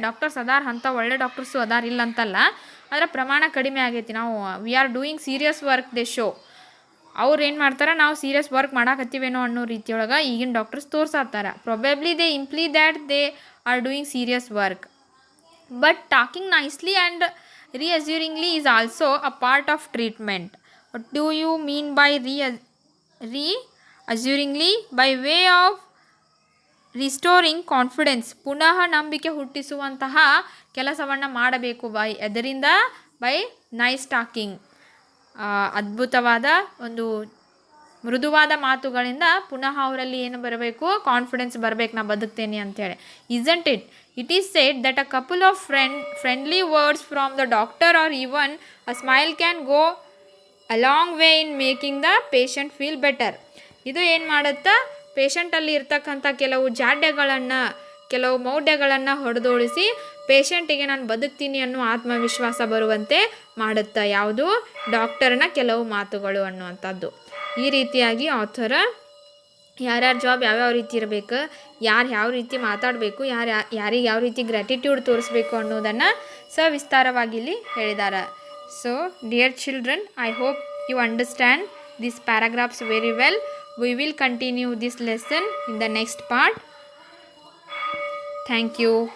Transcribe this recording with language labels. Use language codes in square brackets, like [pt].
[kn] Doctors ಅದಾರ, ಅಂಥ ಒಳ್ಳೆ ಡಾಕ್ಟರ್ಸು ಅದಾರ ಇಲ್ಲ ಅಂತಲ್ಲ, ಆದರೆ ಪ್ರಮಾಣ ಕಡಿಮೆ ಆಗೈತಿ. ನಾವು [en] We are doing serious work they show. [kn] ಅವ್ರು ಏನು ಮಾಡ್ತಾರೆ, ನಾವು ಸೀರಿಯಸ್ ವರ್ಕ್ ಮಾಡಾಕತ್ತೀವೇನೋ ಅನ್ನೋ ರೀತಿಯೊಳಗೆ ಈಗಿನ doctors ತೋರ್ಸಾತಾರೆ. [en] Probably they imply that they are doing serious work. But talking nicely and reassuringly is also a part of treatment. What do you mean by reassuringly? By way of restoring confidence, [kn] ಪುನಃ ನಂಬಿಕೆ ಹುಟ್ಟಿಸುವಂತಹ ಕೆಲಸವನ್ನು ಮಾಡಬೇಕು. ಅದರಿಂದ [en] by nice talking, [kn] ಅದ್ಭುತವಾದ ಒಂದು ಮೃದುವಾದ ಮಾತುಗಳಿಂದ ಪುನಃ ಅವರಲ್ಲಿ ಏನು ಬರಬೇಕು, ಕಾನ್ಫಿಡೆನ್ಸ್ ಬರಬೇಕು, ನಾ ಬದುಕ್ತೇನೆ ಅಂತೇಳಿ. [en] Isn't it? It is said that a couple of friendly words from the doctor or even a smile can go a long way in making the patient feel better. [kn] ಇದು ಏನು ಮಾಡುತ್ತಾ, ಪೇಷಂಟಲ್ಲಿ ಇರ್ತಕ್ಕಂಥ ಕೆಲವು ಜಾಡ್ಯಗಳನ್ನು, ಕೆಲವು ಮೌಢ್ಯಗಳನ್ನು ಹೊಡೆದೋಡಿಸಿ ಪೇಷಂಟಿಗೆ ನಾನು ಬದುಕ್ತೀನಿ ಅನ್ನೋ ಆತ್ಮವಿಶ್ವಾಸ ಬರುವಂತೆ ಮಾಡುತ್ತಾ. ಯಾವುದು? ಡಾಕ್ಟರ್ನ ಕೆಲವು ಮಾತುಗಳು ಅನ್ನುವಂಥದ್ದು. ಈ ರೀತಿಯಾಗಿ ಆಥರ ಯಾರ್ಯಾರ ಜಾಬ್ ಯಾವ್ಯಾವ ರೀತಿ ಇರಬೇಕು, ಯಾರು ಯಾವ ರೀತಿ ಮಾತಾಡಬೇಕು, ಯಾರಿಗೆ ಯಾವ ರೀತಿ ಗ್ರ್ಯಾಟಿಟ್ಯೂಡ್ ತೋರಿಸ್ಬೇಕು ಅನ್ನೋದನ್ನು ಸವಿಸ್ತಾರವಾಗಿ ಇಲ್ಲಿ ಹೇಳಿದ್ದಾರೆ. [en] So dear children, I hope you understand these paragraphs very well. We will continue this lesson in the next part. Thank you.